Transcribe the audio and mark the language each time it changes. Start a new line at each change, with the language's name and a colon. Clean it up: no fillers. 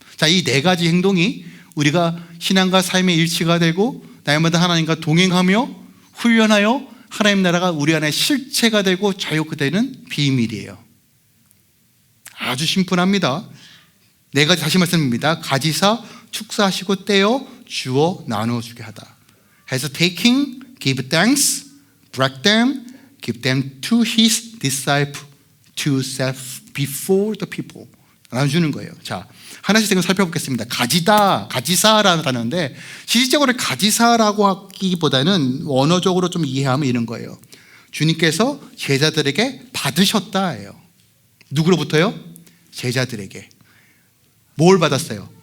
Korean: 자, 이 네 가지 행동이 우리가 신앙과 삶의 일치가 되고 날마다 하나님과 동행하며 훈련하여 하나님 나라가 우리 안에 실체가 되고 자유되는 비밀이에요. 아주 심플합니다. 네 가지 다시 말씀드립니다. 가지사, 축사하시고 떼어 주어 나누어 주게 하다. 해서
English: taking, give thanks, break them, give them to his disciple, to self before the people.
Korean: 나눠주는 거예요. 자, 하나씩 살펴보겠습니다. 가지다, 가지사라는 단어인데 실질적으로 가지사라고 하기보다는 언어적으로 좀 이해하면 이런 거예요. 주님께서 제자들에게 받으셨다예요. 누구로부터요? 제자들에게. 뭘 받았어요?